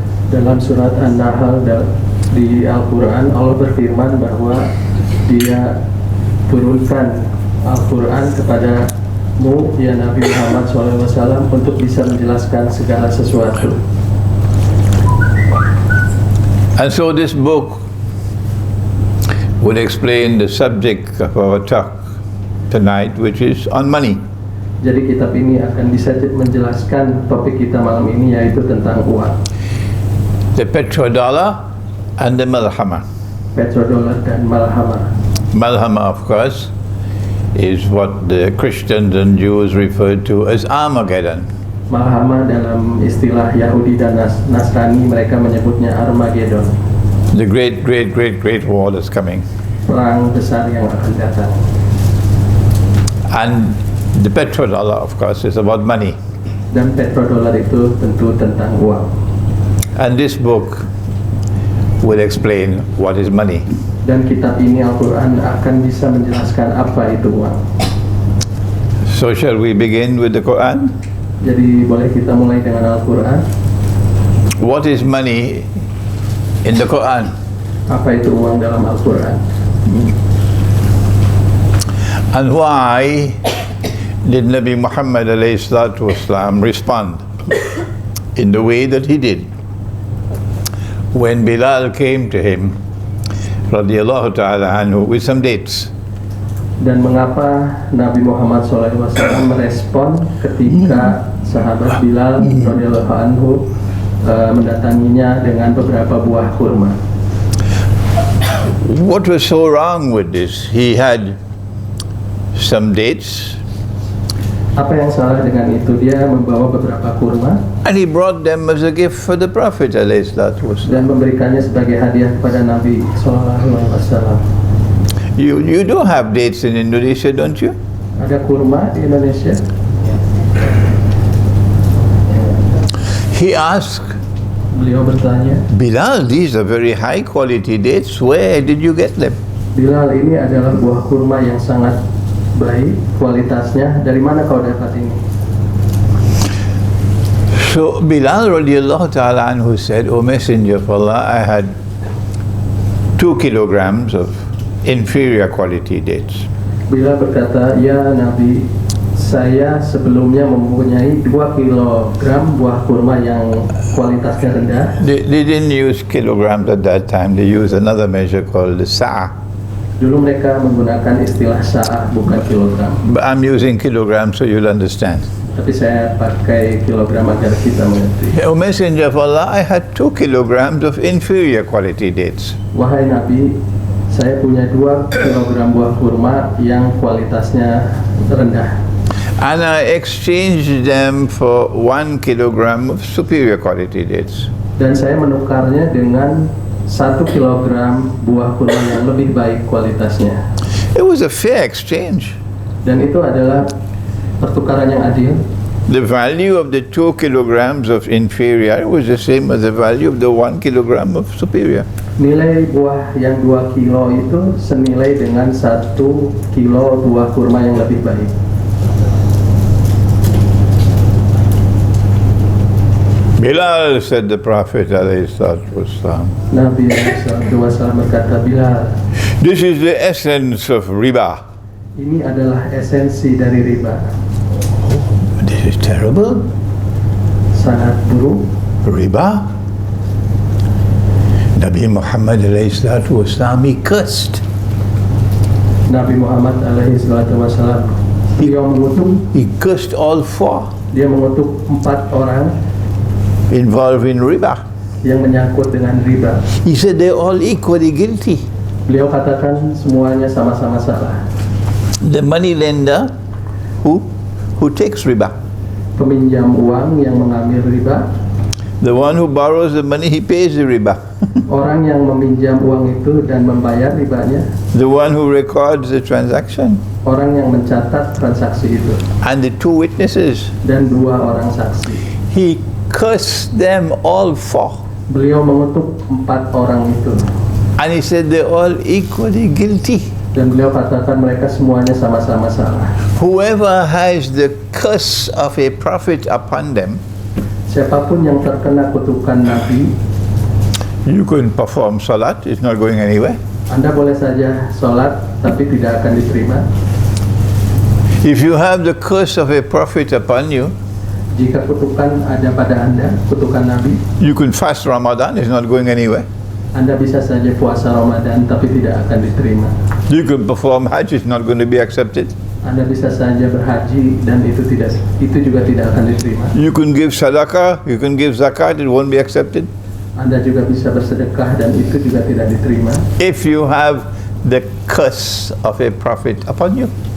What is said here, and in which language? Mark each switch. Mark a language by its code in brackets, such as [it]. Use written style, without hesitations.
[id] Dalam surat An-Nahl di Al-Quran, Allah berfirman bahwa Dia turunkan Al-Quran kepadamu, ya Nabi Muhammad SAW, untuk bisa menjelaskan segala sesuatu. [en] And so this book would explain the subject of our talk tonight, which is on money. [id] Jadi kitab ini akan bisa menjelaskan topik kita malam ini, yaitu tentang uang. [en] The petrodollar and the Malhamah. [id] Petrodollar dan Malhamah. [en] Malhamah, of course, is what the Christians and Jews referred to as Armageddon. [id] Malhamah dalam istilah Yahudi dan Nasrani mereka menyebutnya Armageddon. [en] The great war that's coming. [id] Perang besar yang akan datang. [en] And the petrodollar, of course, is about money. [id] Dan petrodollar itu tentu tentang uang. [en] And this book will explain what is money. [id] Dan kitab ini Al-Quran akan bisa menjelaskan apa itu uang. [en] So shall we begin with the Quran? [id] Jadi boleh kita mulai dengan Al-Quran. [en] What is money in the Quran? [id] Apa itu uang dalam Al-Quran? [en] And why did Nabi Muhammad alayhi salatu wasalam respond in the way that he did when Bilal came to him radhiyallahu ta'ala anhu with some dates? [id] Dan mengapa Nabi Muhammad SAW merespon ketika sahabat Bilal radhiyallahu anhu mendatanginya dengan beberapa buah kurma? [en] What was so wrong with this? He had some dates [id] Apa yang salah dengan itu? Dia membawa beberapa kurma [en] And he brought them as a gift for the Prophet ﷺ. [id] dan memberikannya sebagai hadiah kepada Nabi Sallallahu Alaihi Wasallam. [en] You do have dates in Indonesia, don't you? [id] Ada kurma di Indonesia. [en] He asked, [id] Beliau bertanya, [en] Bilal, these are very high quality dates. Where did you get them? [id] Bilal, ini adalah buah kurma yang sangat baik kualitasnya. Dari mana kau dapat ini? [en] So Bilal radiallahu ta'ala anhu said, O Messenger of Allah, I had 2 kilograms of inferior quality dates. [id] Bilal berkata, ya Nabi, saya sebelumnya mempunyai 2 kilogram buah kurma yang kualitasnya rendah. [en] They didn't use kilograms at that time. They used another measure called the sa'a. [id] Dulu mereka menggunakan istilah sa'ah, bukan kilogram. [en] But I'm using kilograms so you'll understand. [id] Tapi saya pakai kilogram agar kita mengerti. [en] O Messenger of Allah, I had 2 kilograms of inferior quality dates. [id] Wahai Nabi, saya punya 2 kilogram buah kurma yang kualitasnya rendah. [en] And I exchanged them for 1 kilogram of superior quality dates. [id] Dan saya menukarnya dengan 1 kilogram buah kurma yang lebih baik kualitasnya. [en] It was a fair exchange. [id] Dan itu adalah pertukaran yang adil. [en] The value of the 2 kilograms of inferior was the same as the value of the 1 kilogram of superior. [id] Nilai buah yang 2 kilo itu senilai dengan 1 kilo buah kurma yang lebih baik. [en] Bilal, said the Prophet ﷺ, [id] Nabi SAW berkata, Bilal, [en] this is the essence of riba. [id] ini adalah esensi dari riba. [en] This is terrible. [id] Sangat buruk. [en] Riba. Nabi Muhammad ﷺ, he cursed. [id] Nabi Muhammad SAW, beliau mengutuk. [en] He cursed all 4 [id] Dia mengutuk 4 orang [en] involved in riba. [id] yang menyangkut dengan riba. [en] He said they're all equally guilty. [id] Beliau katakan semuanya sama-sama salah. [en] The money lender who takes riba. [id] Peminjam uang yang mengambil riba, [en] The one who borrows the money, he pays the riba. [id] orang yang meminjam uang itu dan membayar ribanya, [en] The one who records the transaction. [id] orang yang mencatat transaksi itu, [en] And the 2 witnesses. [id] dan 2 orang saksi. [en] He cursed them all 4. [id] Beliau mengutuk 4 orang itu, [en] And he said they're all equally guilty. [id] dan beliau katakan mereka semuanya sama-sama salah. [en] Whoever has the curse of a prophet upon them, [id] Siapapun yang terkena kutukan Nabi, [en] you can perform salat, it's not going anywhere. [id] Anda boleh saja sholat, tapi tidak akan diterima. [en] If you have the curse of a prophet upon you, [id] Jika kutukan ada pada Anda, kutukan Nabi, [en] you can fast Ramadan, it's not going anywhere. [id] Anda bisa saja puasa Ramadan, tapi tidak akan diterima. [en] You can perform Hajj, it's not going to be accepted. [id] Anda bisa saja berhaji, dan itu juga tidak akan diterima. [en] You can give sadaqah, you can give zakat, it won't be accepted. [id] Anda juga bisa bersedekah, dan itu juga tidak diterima. [en] If you have the curse of a prophet upon you.